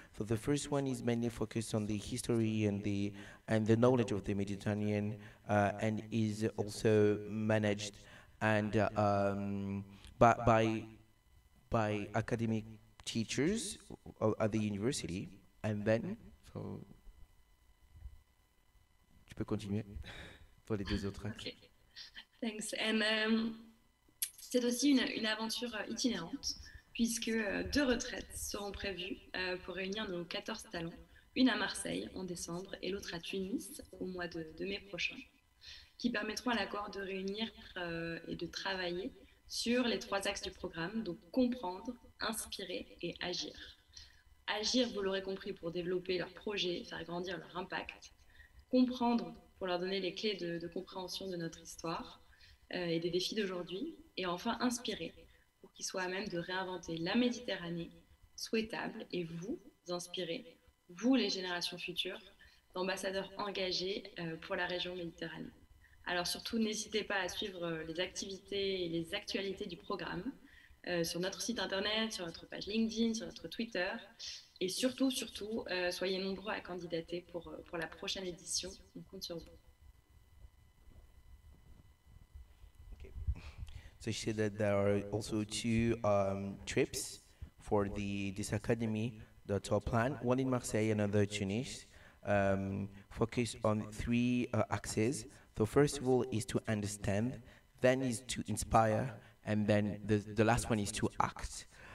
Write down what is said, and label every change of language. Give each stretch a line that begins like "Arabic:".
English: So the first one is mainly focused on the history and the knowledge of the Mediterranean, and is also managed and by academic teachers at the university, and then so
French: tu peux continuer pour les 2 autres axes.
English: Okay. Thanks.
French: And c'est aussi une aventure itinérante, puisque 2 retraites seront prévues pour réunir nos 14 talents, une à Marseille en décembre et l'autre à Tunis au mois de mai prochain, qui permettront à la cohorte de réunir et de travailler sur les 3 axes du programme, donc comprendre, inspirer et agir. Agir, vous l'aurez compris, pour développer leur projet, faire grandir leur impact. Comprendre, pour leur donner les clés de compréhension de notre histoire et des défis d'aujourd'hui. Et enfin, inspirer, pour qu'ils soient à même de réinventer la Méditerranée souhaitable et vous inspirer, vous les générations futures, d'ambassadeurs engagés pour la région Méditerranée. Alors surtout, n'hésitez pas à suivre les activités et les actualités du programme sur notre site internet, sur notre page LinkedIn, sur notre Twitter. Et surtout, soyez nombreux à candidater pour la prochaine édition. On compte sur vous.
English: So she said that there are also 2 trips for this academy that are planned, one in Marseille and another in Tunis, focused on 3 axes. So first of all is to understand, then is to inspire, and then the last one is to act.